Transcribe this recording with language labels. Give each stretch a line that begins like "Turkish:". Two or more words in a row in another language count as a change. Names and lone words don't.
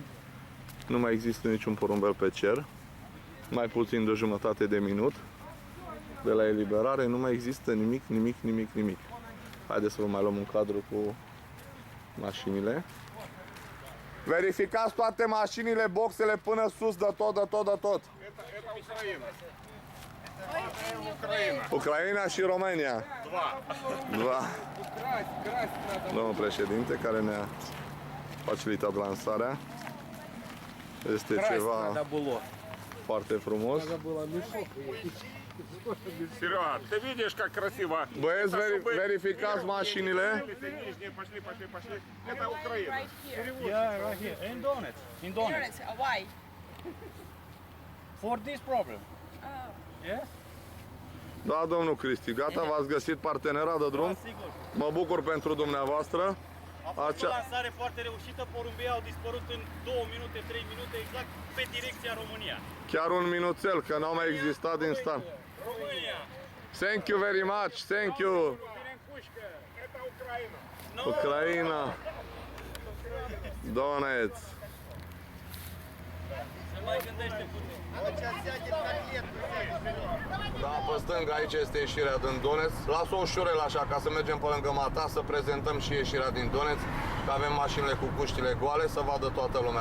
Romanian: Nu mai există niciun porumbel pe cer. Mai puțin de o jumătate de minut de la eliberare, nu mai există nimic. Haideți să vă mai luăm un cadru cu mașinile. Verificați toate mașinile, boxele până sus, de tot.
Russian: Это Украина. Украина.
Romanian: Ucraina și România. Два. Domnul președinte care ne-a facilitat lansarea. Este ceva foarte frumos.
Russian: Серега, ты видишь, как красиво?
Romanian: Băieți, verificați mașinile.
Russian: Нижние, пошли. Это Украина.
English: Yeah, right here. In Donetsk. In Donetsk. Why? For this problem. Yes?
Romanian: Da, domnul Cristi, gata, v-ați găsit partenera de drum. Sigur. Mă bucur pentru dumneavoastră. A fost o lansare foarte reușită, porumbei au dispărut în 2 minute, 3 minute, exact pe direcția România. Chiar un minuțel, că n-au mai existat din start. România!
English: Thank you very much, thank you.
Russian: Это Украина.
Romanian: Ucraina. Donetsk. Se mai gândește puțin. Da, pe stânga aici este ieșirea din Donetsk. Las-o ușurel așa ca să mergem pe lângă mata, să prezentăm și ieșirea din Donetsk, că avem mașinile cu cuștile goale, să vadă toată lumea.